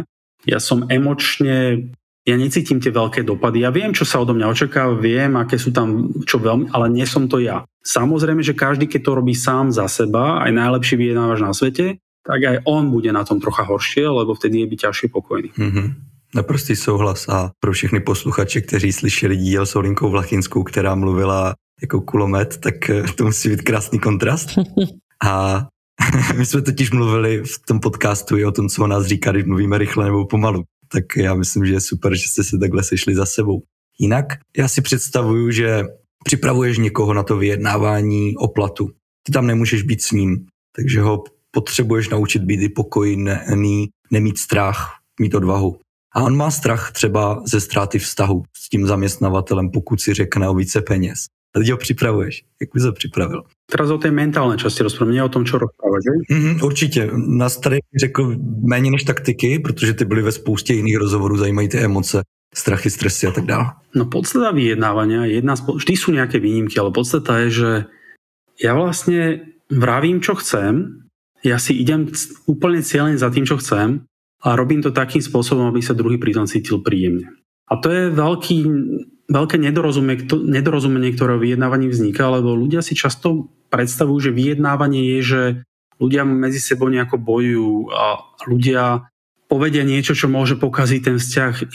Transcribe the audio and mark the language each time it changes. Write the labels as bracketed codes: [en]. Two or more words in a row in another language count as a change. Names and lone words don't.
[sk] Ja som emočne, ja necítim tie veľké dopady. Ja viem, čo sa odo mňa očakáva, viem, aké sú tam, čo veľmi, ale nie som to ja. Samozrejme, že každý, keď to robí sám za seba, aj najlepší vyjednávač na svete, tak aj on bude na tom trocha horšie, lebo vtedy je byť ťažšie pokojný. [cs] Naprostý souhlas a pro všechny posluchače, kteří slyšeli díl s Olinkou Vlachinskou, která mluvila jako kulomet, tak to musí být krásný kontrast. A my jsme totiž mluvili v tom podcastu i o tom, co o nás říká, když mluvíme rychle nebo pomalu. Tak já myslím, že je super, že jste se takhle sešli za sebou. Jinak já si představuju, že připravuješ někoho na to vyjednávání o platu. Ty tam nemůžeš být s ním, takže ho potřebuješ naučit být i pokojný, nemít strach, mít odvahu. A on má strach třeba ze ztráty vztahu s tím zaměstnavatelem, pokud si řekne o více peněz. A ty ho připravuješ. Jak bys ho připravil? [sk] Teraz o tej mentálnej časti rozprávám, nie o tom, čo rozprávať, že? [cs] Určitě. Nás tady řekl méně než taktiky, protože ty byly ve spoustě jiných rozhovorů, zajímají ty emoce, strachy, stresy a tak dále. [sk] No podstata vyjednávania, vždy sú nejaké výnimky, ale podstata je, že ja vlastne vravím, čo chcem, ja si idem úplne cieľene za tým, čo chcem a robím to takým spôsobom, aby sa druhý pritom cítil príjemne. A to je veľké nedorozumenie, ktoré v vyjednávaní vzniká, lebo ľudia si často predstavujú, že vyjednávanie je, že ľudia medzi sebou nejako bojujú a ľudia povedia niečo, čo môže pokaziť ten vzťah.